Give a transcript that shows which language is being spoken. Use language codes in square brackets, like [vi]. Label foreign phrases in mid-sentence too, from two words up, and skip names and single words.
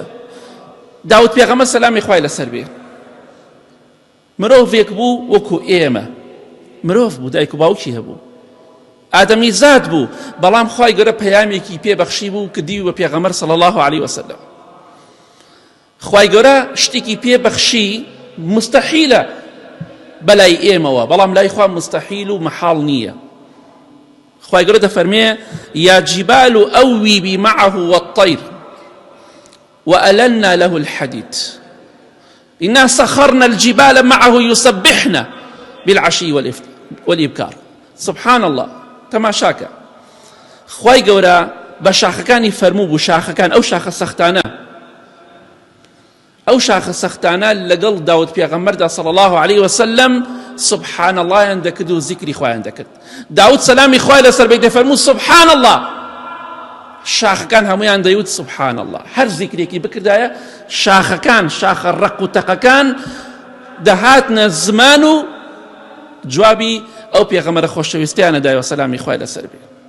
[ckb] داود پێغەمبەر سەلامی خوای لەسەر بێ، مرۆڤێک بوو وەکو ئێمە، مرۆڤ بوو، دایک و باوکی هەبوو، ئادەمی زاد بوو، بەڵام خوای گەورە پەیامێکی پێبەخشی بوو کە دیوی بە پێغەمبەر [ar] صلی الله علیه وسلم. [ckb] خوای گەورە شتێکی پێبەخشی مستەحیلە بەلای ئێمەوە، بەڵام لای خوا مستەحیل و مەحاڵ نییە. خوای گەورە دەفەرمێ [ar] یا جبال ئەویبی معه والطير وألنا له الحديد إنا سخرنا الجبال معه يسبحن بالعشي والإبكار. سبحان الله، [ckb] تەماشاکە. خوای گەورە بە شاخەکانی فەرموو بوو، شاخەکان ئەو شاخە سەختانە، ئەو شاخە سەختانە لەگەڵ داود پێغەمبەردا [ar] صلی الله عليه وسلم [ckb] سبحان اللهیان دەکرد و ذیکری خوایان دەکرد. داود سەلامی خوای لەسەر بێ دەفەرموو [ar] سبحان الله، [ckb] شاخەکان هەمویان دەیوت [ar] سبحان الله. [ckb] هەر ذیکرێکی بکردایە شاخەکان، شاخە ڕق و تەقەکان دەهاتنە زمان و جوابی ئەو پێغەمبەرە خۆشەویستیانە دایەوە سەلامی خوای لەسەر بێ.